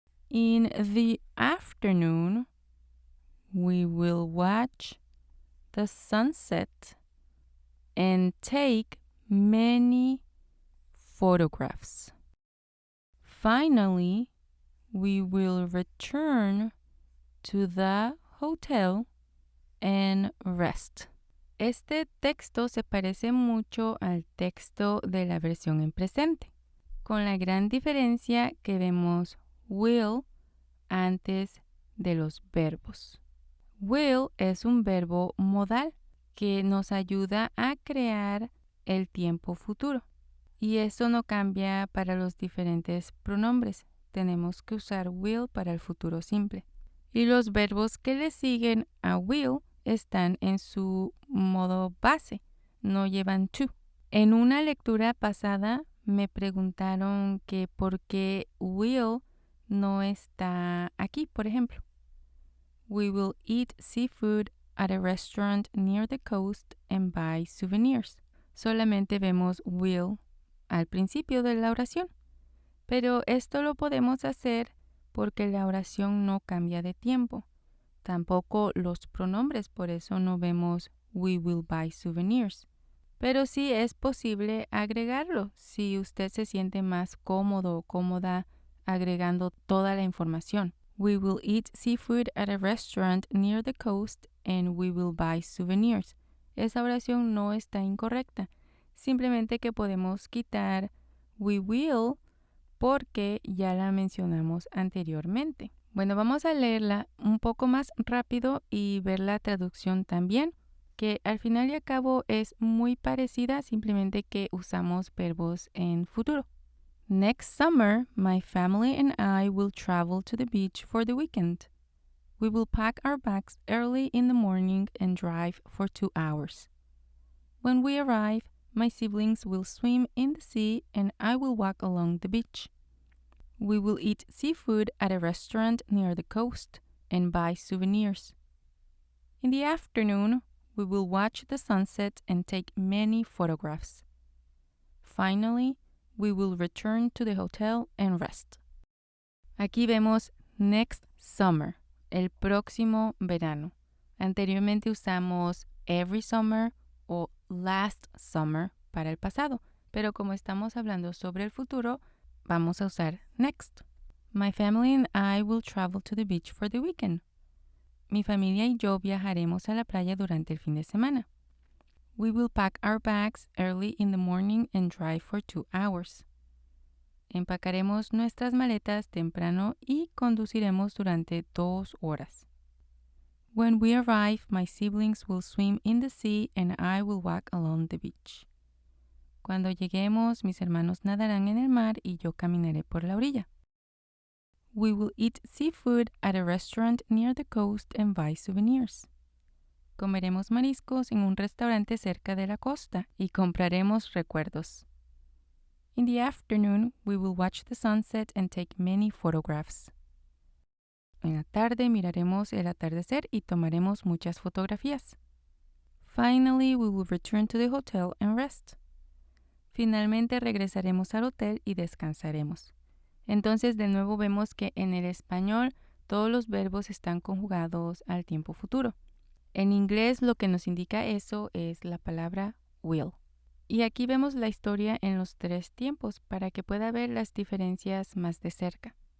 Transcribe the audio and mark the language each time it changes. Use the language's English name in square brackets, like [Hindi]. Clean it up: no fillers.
[English] In the afternoon, we will watch the sunset and take many photographs. Finally, we will return to the hotel and rest. [Spanish] Este texto se parece mucho al texto de la versión en presente, con la gran diferencia que vemos will antes de los verbos. Will es un verbo modal que nos ayuda a crear el tiempo futuro. Y eso no cambia para los diferentes pronombres. Tenemos que usar will para el futuro simple. Y los verbos que le siguen a will están en su modo base, no llevan to. En una lectura pasada me preguntaron que por qué will no está aquí, por ejemplo. [English] We will eat seafood at a restaurant near the coast and buy souvenirs. [Spanish] Solamente vemos will al principio de la oración. Pero esto lo podemos hacer porque la oración no cambia de tiempo. Tampoco los pronombres, por eso no vemos [English] we will buy souvenirs. [Spanish] Pero sí es posible agregarlo si usted se siente más cómodo o cómoda agregando toda la información. [English] We will eat seafood at a restaurant near the coast and we will buy souvenirs. [Spanish] Esa oración no está incorrecta. Simplemente que podemos quitar [English] we will [Spanish] porque ya la mencionamos anteriormente. Bueno, vamos a leerla un poco más rápido y ver la traducción también, que al final y al cabo es muy parecida, simplemente que usamos verbos en futuro. [English] Next summer, my family and I will travel to the beach for the weekend. We will pack our bags early in the morning and drive for 2 hours. When we arrive, my siblings will swim in the sea and I will walk along the beach. We will eat seafood at a restaurant near the coast and buy souvenirs. In the afternoon, we will watch the sunset and take many photographs. Finally, we will return to the hotel and rest. [Spanish] Aquí vemos [English] next summer, [Spanish] el próximo verano. Anteriormente usamos [English] every summer [Spanish] o [English] last summer [Spanish] para el pasado, pero como estamos hablando sobre el futuro, vamos a usar next. [English] My family and I will travel to the beach for the weekend. [Spanish] Mi familia y yo viajaremos a la playa durante el fin de semana. [English] We will pack our bags early in the morning and drive for 2 hours. [Spanish] Empacaremos nuestras maletas temprano y conduciremos durante 2 horas. [English] When we arrive, my siblings will swim in the sea and I will walk along the beach. [Spanish] Cuando lleguemos, mis hermanos nadarán en el mar y yo caminaré por la orilla. [English] We will eat seafood at a restaurant near the coast and buy souvenirs. [Spanish] Comeremos mariscos en un restaurante cerca de la costa y compraremos recuerdos. [English] In the afternoon, we will watch the sunset and take many photographs. [Spanish] En la tarde miraremos el atardecer y tomaremos muchas fotografías. [English] Finally, we will return to the hotel and rest. [Spanish] Finalmente regresaremos al hotel y descansaremos. Entonces, de nuevo vemos que en el español todos los verbos están conjugados al tiempo futuro. En inglés lo que nos indica eso es la palabra will. Y aquí vemos la historia en los 3 tiempos para que pueda ver las diferencias más de cerca.